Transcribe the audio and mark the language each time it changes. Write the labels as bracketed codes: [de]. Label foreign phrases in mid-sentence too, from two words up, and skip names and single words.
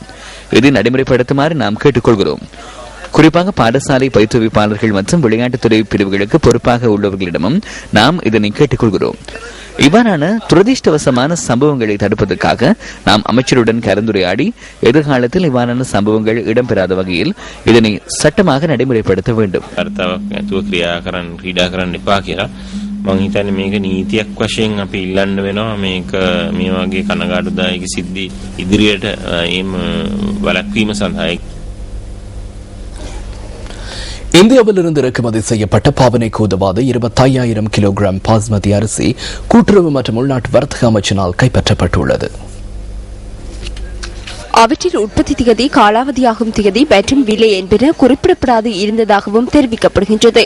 [ta] இதை நடைமுறைப்படுத்துமாறு நாம் கேட்டுக்கொள்கிறோம். குறிப்பாக பாடசாலை பயிற்றுவிப்பாளர்கள் மற்றும் விளையாட்டுத்துறை பிரிவுகளுக்கு பொறுப்பாக உள்ளவர்களிடமும் நாம் இதனை கேட்டுக்கொள்கிறோம். இவ்வாறான துரதிருஷ்டவசமான சம்பவங்களை தடுப்பதற்காக நாம் அமைச்சருடன் கலந்துரையாடி எதிர்காலத்தில் இவ்வாறான சம்பவங்கள் இடம்பெறாத வகையில் இதனை சட்டமாக நடைமுறைப்படுத்த வேண்டும். [si] මං හිතන්නේ මේක නීතියක් වශයෙන් අපි ඉල්ලන්න වෙනවා. මේක මේ වගේ කනගාටුදායක සිද්ධි ඉදිරියට එම් වළක්වීම සඳහා [ta] இந்தியாவிலிருந்து இறக்குமதி செய்யப்பட்ட பாவனைக்கு உதவாத 25,000 கிலோகிராம் பாஸ்மதி அரிசி கூட்டுறவு மற்றும் உள்நாட்டு வர்த்தக அமைச்சினால் கைப்பற்றப்பட்டுள்ளது. அவற்றில் உற்பத்தி திகதி, காலாவதியாகும் திகதி மற்றும் விலை என்பன குறிப்பிடப்படாது இருந்ததாகவும் தெரிவிக்கப்படுகின்றது.